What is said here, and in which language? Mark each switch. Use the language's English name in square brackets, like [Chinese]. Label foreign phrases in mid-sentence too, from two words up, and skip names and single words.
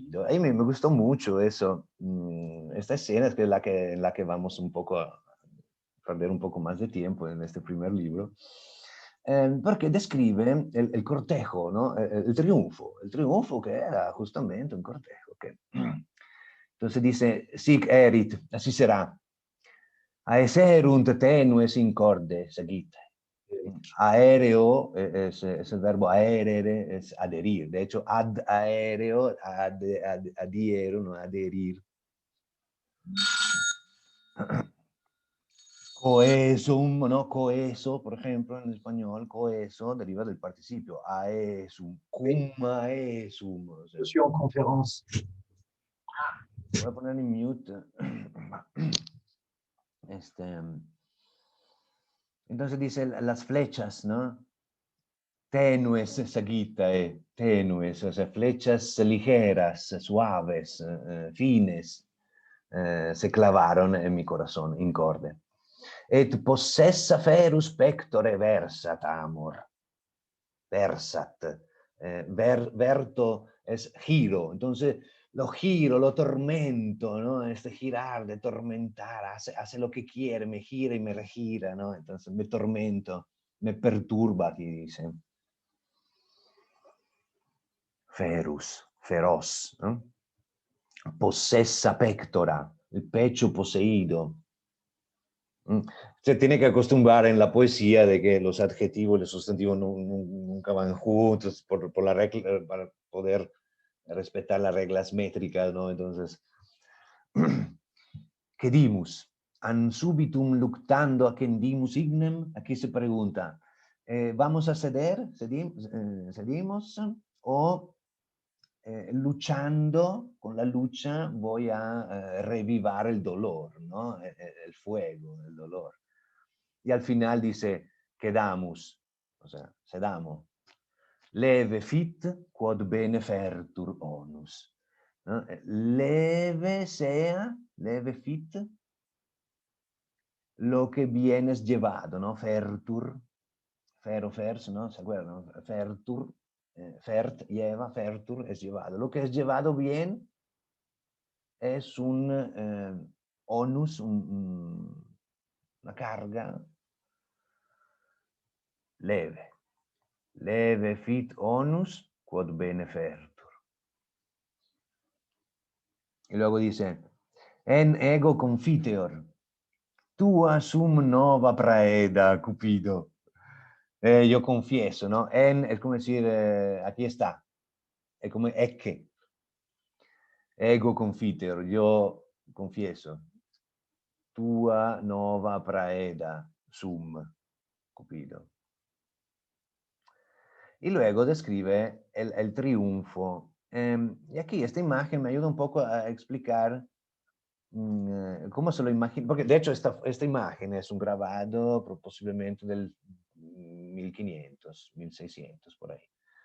[Spanish] A mí me gustó mucho eso, esta escena es en la que vamos un poco a perder un poco más de tiempo en este primer libro, porque describe el cortejo, ¿no? El triunfo que era justamente un cortejo. Entonces dice, [Latin] sic erit, [Spanish] así será, [Latin] aeserunt tenues in corde, seguite. [Spanish] Aéreo es el verbo aerere, es adherir. De hecho, ad aéreo, adhiero, no adherir. Coesum, ¿no? Coeso, por ejemplo, en español, coeso deriva del participio. [Latin] Aesum, cum aesum. [Spanish] O sea, [French] Je suis en conférence. [Spanish] voy a poner en mute. Entonces dice las flechas, ¿no? [Latin] Tenues, sagitae, tenues, [Spanish] o sea, flechas ligeras, suaves, fines, se clavaron en mi corazón, [Latin] incorde. Et possessa ferus pectore versat amor. [Spanish] Versat. Verto es giro. Entonces, lo giro, lo tormento, ¿no? Este girar, de tormentar, hace lo que quiere, me gira y me regira, ¿no? Entonces me tormento, me perturba, aquí dice. Ferus, feroz, ¿no? [Latin] Possessa pectora, [Spanish] el pecho poseído. Se tiene que acostumbrar en la poesía de que los adjetivos y los sustantivos nunca van juntos por la regla, para poder respetar las reglas métricas, ¿no? Entonces, [Latin] quedimus, an subitum luctando a quendimus ignem, [Spanish] aquí se pregunta, ¿vamos a ceder? ¿Cedimos? ¿O luchando, con la lucha voy a revivar el dolor, ¿no? El fuego, el dolor? Y al final dice, quedamus, o sea, cedamos. [Latin] Leve fit quod bene fertur onus. [Spanish] ¿No? Leve sea, [Latin] leve fit, [Spanish] lo que bien es llevado, ¿no? Fertur, fer o fers, ¿no? ¿Se acuerdan? ¿No? [Latin] Fertur, fert, lleva, fertur, [Spanish] es llevado. Lo que es llevado bien es un onus, una carga leve. [Latin] Leve fit onus quod bene fertur. [Spanish] Y luego dice, [Latin] en ego confiteor, tua sum nova praeda, [Spanish] Cupido. Yo confieso, ¿no? En es como decir, aquí está. Es como ecce. [Latin] Ego confiteor, [Spanish] yo confieso. [Latin] Tua nova praeda, sum, [Spanish] Cupido. Y luego describe el triunfo. Y aquí esta imagen me ayuda un poco a explicar cómo se lo imagino, porque de hecho esta imagen es un grabado posiblemente del 1500, 1600 por ahí.